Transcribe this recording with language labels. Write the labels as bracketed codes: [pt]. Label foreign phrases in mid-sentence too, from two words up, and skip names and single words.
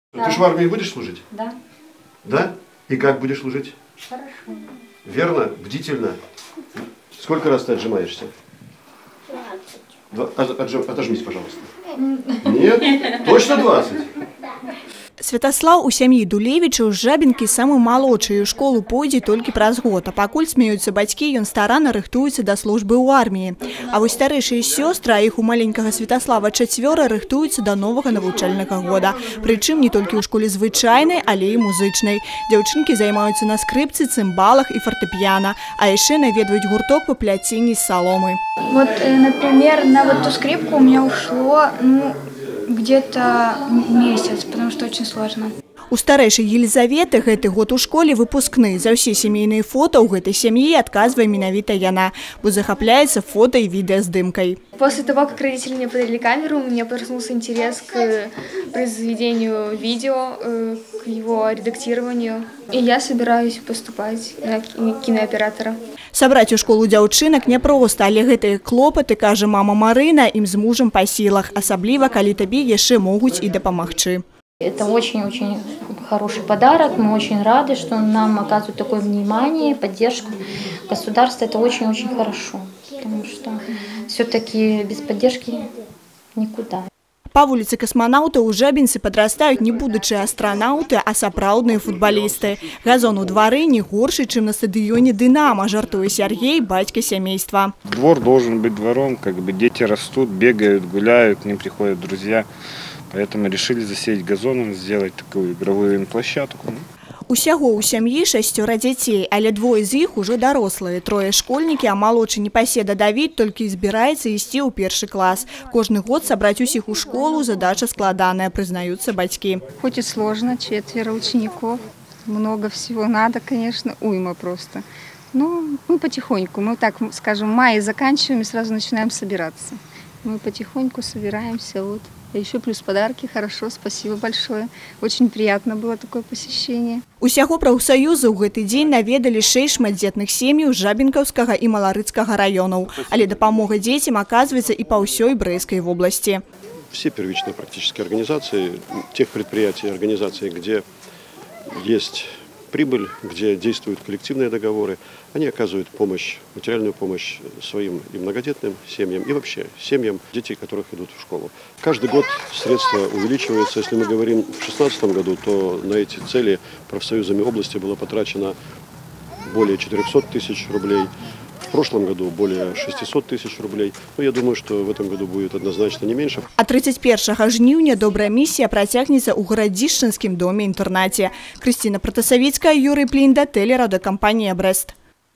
[ru] Ты же в армии будешь служить? Да. Да? И как будешь служить? Хорошо. Верно? Бдительно? Сколько раз ты отжимаешься? 20. Отожмись, пожалуйста. Нет? Точно 20? [be] Святаслаў у сям'і Дулевічаў з Жабінкі самы малодшы, у школу пойдзе толькі праз год, а пакуль смеюцца бацькі, ён старанна рыхтуецца да службы ў арміі. А вось старэйшыя сёстры, а іх у маленькага Святаслава 4, рыхтуюцца да новага навучальнага года. Прычым не толькі ў школе звычайнай, але і музычнай. Дзяўчынкі займаюцца на скрыпцы, цымбалах і фартэпіяна, а яшчэ наведваюць гурток па пляценні з саломы. [ru] Вот, например, на вот ту скрипку у меня ушло, где-то месяц, потому что очень сложно. [be] У старэйшай Елізаветы гэты год у школе выпускны. За ўсе сямейныя фота ў гэтай сям'і адказвае менавіта яна, бо захапляецца фото і відэаздымкай. [ru] После того, как родители мне подарили камеру, у меня проснулся интерес к произведению видео, к его редактированию. И я собираюсь поступать на кинооператора. [be] Сабраць у школу дзяўчынак няпроста, але гэтыя клопаты, кажа мама Марына, ім з мужам па сілах, асабліва калі табе яшчэ могуць і дапамагчы. [ru] Это очень-очень хороший подарок. Мы очень рады, что нам оказывают такое внимание, поддержку. Государство это очень-очень хорошо, потому что все-таки без поддержки никуда. [be] Па вуліцы Касманаўта ў Жабінцы падрастаюць не будучыя астранаўты, а сапраўдныя футбалісты. Газон у двары не горшы, чым на стадыёне «Дынамо», жартуе Сергей, бацька сямейства. [ru] Двор должен быть двором, как бы дети растут, бегают, гуляют, к ним приходят друзья. Поэтому решили засеять газоном, сделать такую игровую площадку. [be] Усяго ў сям'і 6 дзяцей, але 2 з іх ужо дарослыя. 3 школьнікі, а малодшы непаседа Давід толькі збіраецца ісці ў 1 клас. Кожны год сабраць усіх у школу задача складаная, прызнаюцца бацькі. [ru] Хоть и сложно, 4 учеников, много всего надо, конечно, уйма просто. Но мы потихоньку, мы так скажем, в мае заканчиваем и сразу начинаем собираться. Мы потихоньку собираемся, вот. А еще плюс подарки, хорошо, спасибо большое. Очень приятно было такое посещение. [be] Усяго прафсаюзы ў гэты дзень наведалі 6 шматдзетных сем'яў Жабінкаўскага і Маларыцкага раёнаў. Але дапамога дзецям аказваецца і па ўсёй Брэсцкай вобласці. [ru] Все первичные практически организации, тех предприятий, организаций, где есть прибыль, где действуют коллективные договоры, они оказывают помощь, материальную помощь своим и многодетным семьям, и вообще семьям детей, которых идут в школу. Каждый год средства увеличиваются. Если мы говорим в 2016 году, то на эти цели профсоюзами области было потрачено более 400 тысяч рублей. В прошлом году более 600 тысяч рублей. Но я думаю, что в этом году будет однозначно не меньше. [be] А 31 жніўня добрая миссия працягнецца ў Гарадзішчынскім доме-інтэрнаце. Крысціна Пратасавіцкая, Юрий Плінда, телерадиокомпания «Брест».